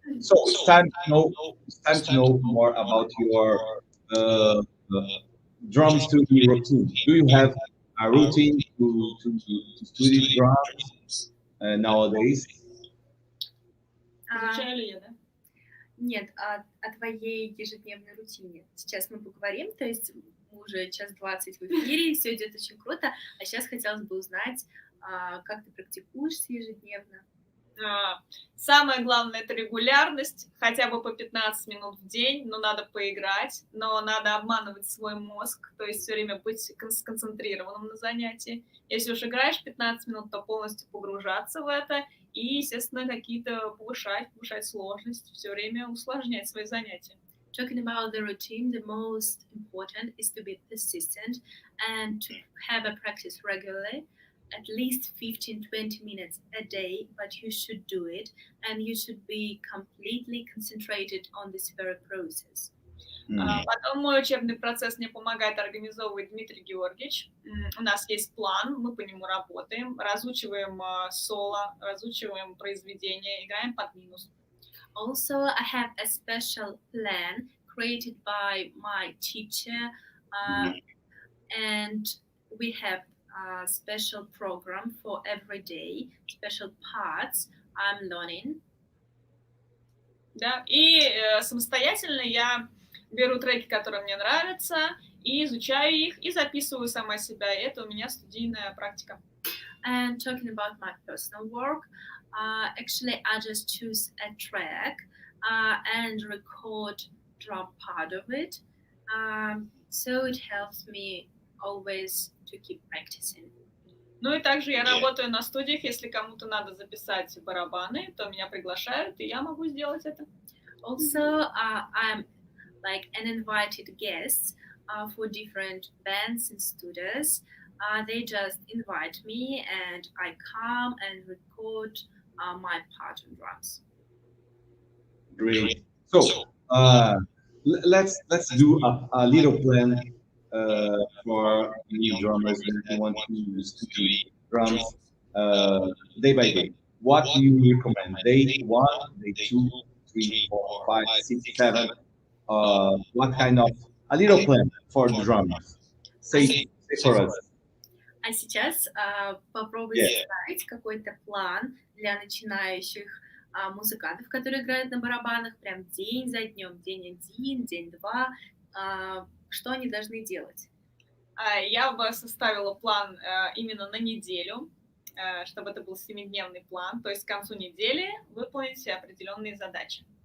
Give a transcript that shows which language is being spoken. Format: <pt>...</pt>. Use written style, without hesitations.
<en>So it's time to know more about your drum studio routine. Do you have a routine to study drums nowadays?</en> <ru>Изучаю ли я, да? Нет, о твоей ежедневной рутине. Сейчас мы поговорим, то есть мы уже 1:20 в эфире, все идет очень круто, а сейчас хотелось бы узнать, как ты практикуешься ежедневно. Самое главное — это регулярность, хотя бы по 15 минут в день, но надо поиграть, но надо обманывать свой мозг, то есть все время быть сконцентрированным на занятии. Если уж играешь 15 минут, то полностью погружаться в это и, естественно, какие-то повышать сложность, все время усложнять свои занятия.</ru> <en>Talking about the routine, the most important is to be persistent and to have a practice regularly. At least 15-20 minutes a day, but you should do it, and you should be completely concentrated on this very process.</en> <ru>Потом мой учебный процесс мне помогает организовывать Дмитрий Георгиевич. У нас есть план, мы по нему работаем, разучиваем соло, разучиваем произведения, играем под минус.</ru> <en>Also, I have a special plan created by my teacher, and we have a special program for every day, special parts I'm learning.</en> <ru>Да, и самостоятельно я беру треки, которые мне нравятся, и изучаю их, и записываю сама себя. И это у меня студийная практика.</ru> <en>And talking about my personal work, actually I just choose a track and record drum part of it. So it helps me always to keep practicing.</en> <ru>Ну и также я работаю на студиях, если кому-то надо записать барабаны, то меня приглашают, и я могу сделать это.</ru> <en>Also, I'm like an invited guest for different bands and studios. They just invite me and I come and record my part on drums. Great. So let's do a little plan for new drummers that want to study drums day by day. What do you recommend? Day 1, day 2, 3, 4, 5, 6, 7. What kind of a little plan for the drummers? Say for us.</en> <ru>А сейчас попробуйте составить какой-то план для начинающих музыкантов, которые играют на барабанах, прям день за днем, день 1, день 2, что они должны делать? Я бы составила план именно на неделю, чтобы это был 7-дневный план, то есть к концу недели выполнить определенные задачи.</ru>